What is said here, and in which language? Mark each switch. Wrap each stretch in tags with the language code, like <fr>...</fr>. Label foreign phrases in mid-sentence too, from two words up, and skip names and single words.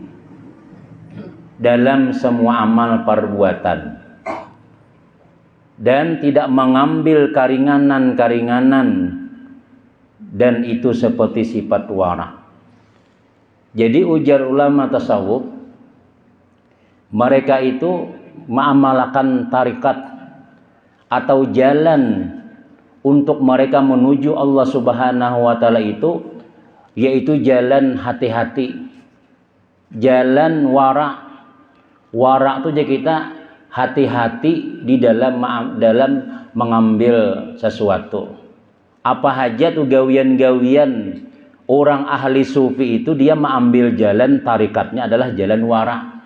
<id>dalam semua amal perbuatan, dan tidak mengambil karinganan-karinganan, dan itu seperti sifat wara. Jadi ujar ulama tasawuf, mereka itu mengamalkan tarikat atau jalan untuk mereka menuju Allah</id> <ar>سبحانه وتعالى</ar> <id>itu, yaitu jalan hati-hati, jalan wara. Wara itu jadi kita hati-hati di dalam mengambil sesuatu. Apa aja tuh gawian-gawian orang ahli sufi itu, dia mengambil jalan tarikatnya adalah jalan wara.</id>